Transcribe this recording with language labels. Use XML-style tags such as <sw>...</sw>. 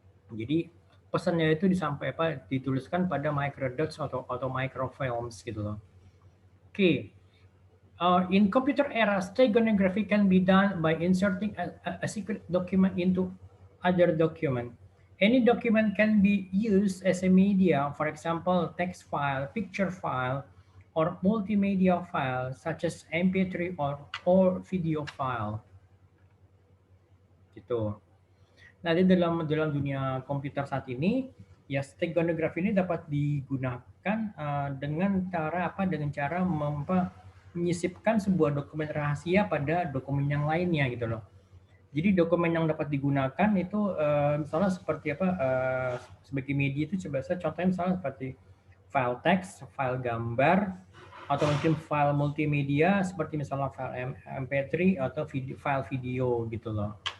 <id>Jadi pesannya itu dituliskan pada microdots atau microfilms gitu loh. Oke.</id> <en>In computer era, steganography can be done by inserting a secret document into other document. Any document can be used as a media, for example, text file, picture file, or multimedia file, such as MP3 or video file.</en> <id>Gitu. Nah, di dalam dunia komputer saat ini, ya steganography ini dapat digunakan dengan cara menyisipkan sebuah dokumen rahasia pada dokumen yang lainnya gitu loh. Jadi dokumen yang dapat digunakan itu misalnya seperti apa sebagai media itu contohnya misalnya seperti file teks, file gambar, atau mungkin file multimedia seperti misalnya file MP3 atau file video gitu loh.</id>